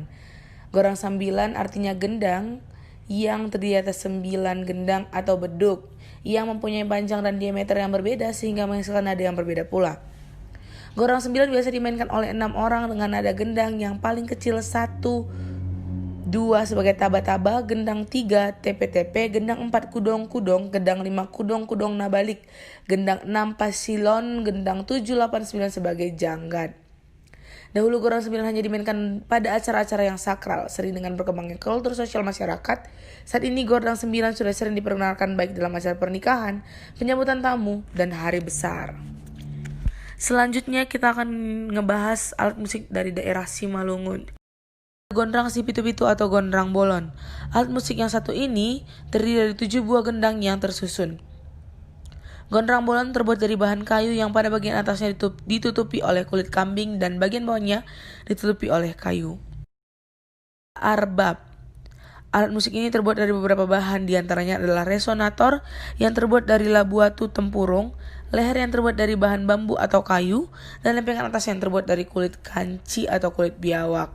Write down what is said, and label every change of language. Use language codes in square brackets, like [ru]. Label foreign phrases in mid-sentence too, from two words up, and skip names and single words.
[id] Gordang sambilan artinya gendang yang terdiri atas 9 gendang atau beduk yang mempunyai panjang dan diameter yang berbeda sehingga menghasilkan nada yang berbeda pula. Gordang sembilan biasa dimainkan oleh 6 orang dengan nada gendang yang paling kecil 1, 2 sebagai taba-taba, gendang 3 tepe-tepe, gendang 4 kudong-kudong, gendang 5 kudong-kudong nabalik, gendang 6 pasilon, gendang 7, 8, 9 sebagai janggat. Dahulu gordang sembilan hanya dimainkan pada acara-acara yang sakral, sering dengan berkembangnya kultur sosial masyarakat. Saat ini gordang sembilan sudah sering diperkenalkan baik dalam acara pernikahan, penyambutan tamu, dan hari besar. Selanjutnya kita akan ngebahas alat musik dari daerah Simalungun. Gondrang si pitu-pitu atau gondrang bolon. Alat musik yang satu ini terdiri dari 7 buah gendang yang tersusun. Gondrang bolon terbuat dari bahan kayu yang pada bagian atasnya ditutupi oleh kulit kambing dan bagian bawahnya ditutupi oleh kayu. Arbab. Alat musik ini terbuat dari beberapa bahan, diantaranya adalah resonator yang terbuat dari labu batu tempurung, leher yang terbuat dari bahan bambu atau kayu, dan lempengan atas yang terbuat dari kulit kanci atau kulit biawak.